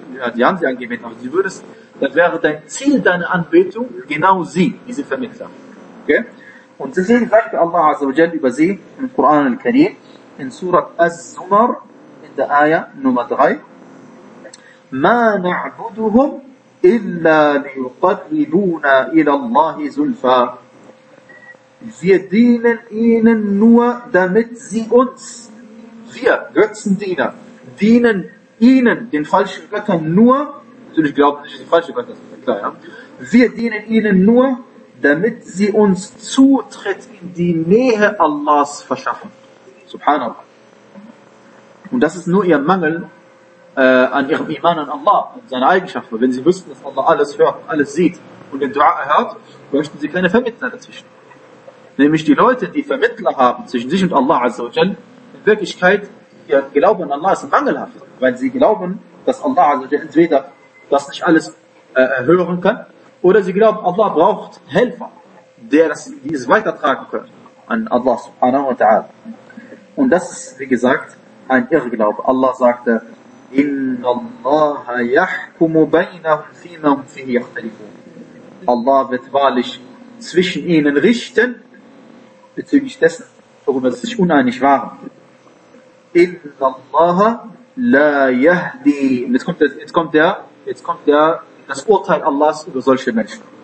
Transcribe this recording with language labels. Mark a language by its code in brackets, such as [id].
[de] Ja, die haben sie angebeten, aber sie würdest, dann wäre dein Ziel, deine Anbetung, genau sie, diese Vermittler. Okay? Und deswegen sagt Allah Azza wa Jal über sie im Koran al-Karim in Surat Az-Zumar in der Aya Nummer 3: [ar] ما نعبدهم إلا ليقربونا إلى الله زلفى. [de] Wir dienen ihnen nur, damit sie uns, wir Götzendiener, dienen ihnen, den falschen Göttern, nur, natürlich glauben nicht, die falschen Götter sind klar, ja. Wir dienen ihnen nur, damit sie uns Zutritt in die Nähe Allahs verschaffen. Subhanallah. Und das ist nur ihr Mangel an ihrem Iman an Allah, an seine Eigenschaften. Wenn sie wüssten, dass Allah alles hört, alles sieht und den Dua erhört, möchten sie keine Vermittler dazwischen. Nämlich die Leute, die Vermittler haben zwischen sich und Allah Azza wa Jal, in Wirklichkeit, ihr Glauben an Allah ist mangelhaft, weil sie glauben, dass Allah Azza wa Jal entweder das nicht alles hören kann, oder sie glauben, Allah braucht Helfer, der das, dieses weitertragen kann an Allah subhanahu wa ta'ala. Und das ist, wie gesagt, ein Irrglaube. Allah sagte, [ar] إِنَّ اللَّهَ يَحْكُمُ بَيْنَهُمْ فِيمَا هُمْ فِيهِ يَخْتَلِفُونَ. [de] Allah wird wahrlich zwischen ihnen richten, bezüglich dessen, worüber sie sich uneinig waren. [ar] إِنَّ اللَّهَ لَا يَهْدِي. [de] Jetzt kommt der, das Urteil Allahs über solche Menschen.